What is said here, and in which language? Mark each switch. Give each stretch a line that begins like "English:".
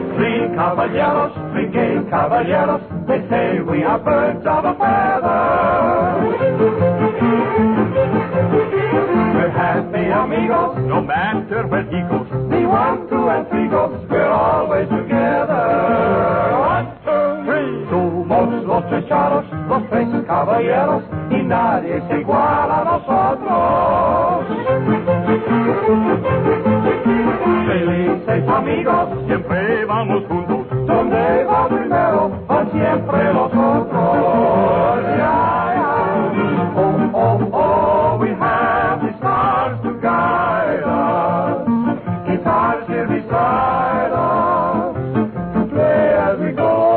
English: Three caballeros, three gay caballeros, they say we are birds of a feather. We're happy amigos, no matter where he goes. The 1, 2, and 3 goes, we're always together. 1, 2, 3.
Spanish: Somos los tres caballeros, y nadie es igual a nosotros. Felices amigos, siempre vamos juntos. Donde va primero, van siempre los otros.
English: Yeah, yeah. Oh, oh, oh, we have the stars to guide us. Guitars here beside us, to play as we go.